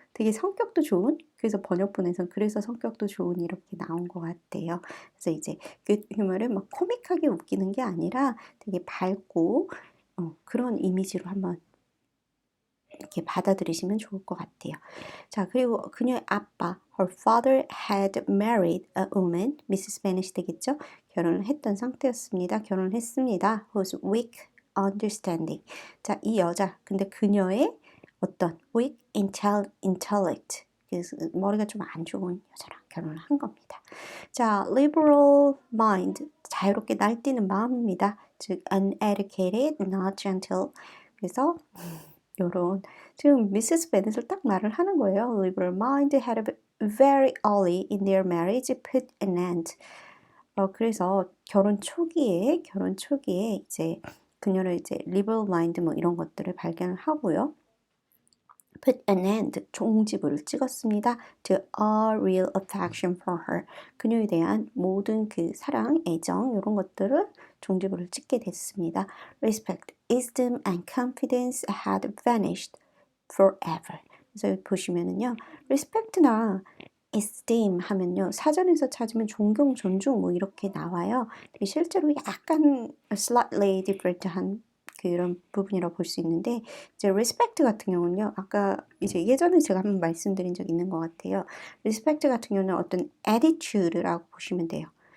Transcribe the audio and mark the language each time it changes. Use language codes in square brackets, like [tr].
[ko] 되게 성격도 좋은 그래서 번역본에선 그래서 성격도 좋은 이렇게 나온 것 같아요. 그래서 이제 good humor를 막 코믹하게 웃기는 게 아니라 되게 밝고 그런 이미지로 한번 이렇게 받아들이시면 좋을 것 같아요. 자, 그리고 그녀의 아빠, [en] her father had married a woman, Mrs. [ko] Bennet 되겠죠? 결혼을 했던 상태였습니다. 결혼을 했습니다. [en] whose weak understanding. [ko] 자, 이 여자, 근데 그녀의 어떤 weak intellect, 그래서 머리가 좀 안 좋은 여자랑 결혼을 한 겁니다. 자, liberal mind, 자유롭게 날뛰는 마음입니다. [en] 즉, uneducated, not gentle. [ko] 그래서 요런 지금 미세스 베넷을 딱 말을 하는 거예요. [en] Liberal mind had very early in their marriage put an end. [ko] 그래서 결혼 초기에 이제 그녀를 이제 liberal mind 뭐 이런 것들을 발견을 하고요. [en] put an end [ko] 종지부를 찍었습니다. [en] to all real affection for her. [ko] 그녀에 대한 모든 그 사랑, 애정 이런 것들을 종지부를 찍게 됐습니다. [en] respect, wisdom and confidence had vanished forever. [ko] 그래서 여기 보시면은요. respect나 esteem 하면요. 사전에서 찾으면 존경, 존중 뭐 이렇게 나와요. 실제로 약간 [en] slightly different [ko] 한 그런 부분이라고 볼 수 있는데 이제 respect 같은 경우는요. 아까 이제 예전에 제가 한번 말씀드린 적 있는 것 같아요. respect 같은 경우는 어떤 attitude라고 보시면 돼요.